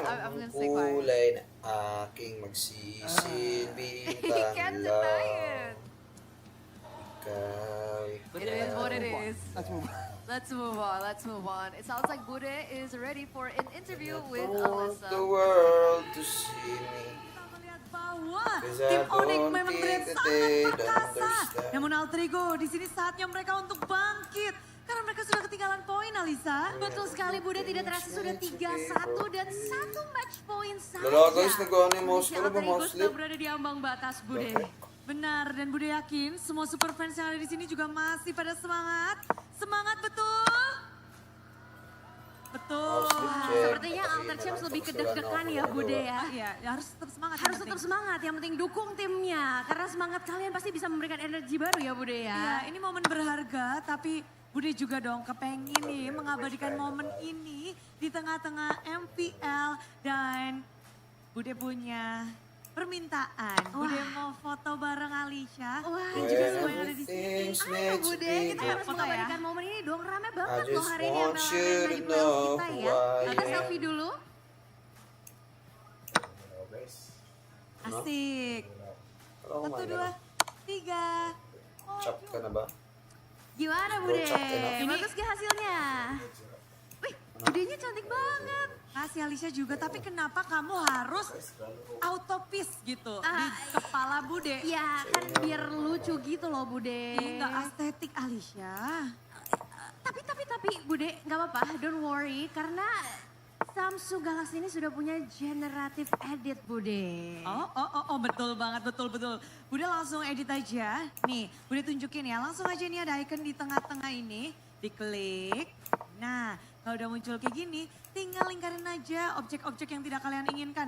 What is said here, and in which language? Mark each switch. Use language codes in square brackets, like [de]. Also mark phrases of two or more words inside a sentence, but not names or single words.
[en] I'm gonna stay quiet. He can't deny it. It is what it is. Let's move on. It sounds like Bude is ready for an interview with Alyssa. The world to see me. [id] Bahwa tim Onic memang terlihat sangat perkasa. Namun Alter Ego, di sini saatnya mereka untuk bangkit. Karena mereka sudah ketinggalan poin, Alisa. Betul sekali, Bude tidak terasa sudah 3-1 dan 1 match point saja. [tl] Lala guys, nagawa ni mouse ko na ba [id] Alter Ego mouse sudah berada di ambang batas, Bude. Benar, dan Bude yakin semua super fans yang ada di sini juga masih pada semangat. Semangat betul. Betul. Sepertinya Alter Champs lebih kedek-dekan ya, Bude ya. Iya, harus tetap semangat. Harus tetap semangat, yang penting dukung timnya. Karena semangat kalian pasti bisa memberikan energi baru ya, Bude ya. Iya, ini momen berharga, tapi Bude juga dong kepengen nih mengabadikan momen ini di tengah-tengah MPL. Dan Bude punya permintaan. Bude mau foto bareng Alicia. Wah, dan juga semua yang ada di sini. Ayo Bude, kita harus foto ya. mengabadikan momen ini dong. Rame banget [en] I [id] loh [en] just [id] hari ini [en] want [id] yang [en] you [id] di [en] to [id] playoff [en] know [id] kita [en] who [id] ya. [en] I [id] Kita [en] am. [id] selfie dulu. Asik. Oh 1, 2, 3. [tl] Chop ka na ba? [id] Gimana Bude? Bro, cakep enak. Bagus gak hasilnya? Wih, Budenya cantik banget. Kasih Alicia juga, tapi kenapa kamu harus autopis gitu di kepala Bude? Ya, kan biar lucu gitu loh Bude. Enggak estetik Alicia. Tapi Bude, nggak apa-apa, [en] don't worry. [id] Karena Samsung Galaxy ini sudah punya [en] generative edit [id] Bude. Oh, betul banget, betul. Bude langsung edit aja. Nih, Bude tunjukin ya, langsung aja nih ada icon di tengah-tengah ini. Diklik. Nah, kalau udah muncul kayak gini, tinggal lingkarin aja objek-objek yang tidak kalian inginkan.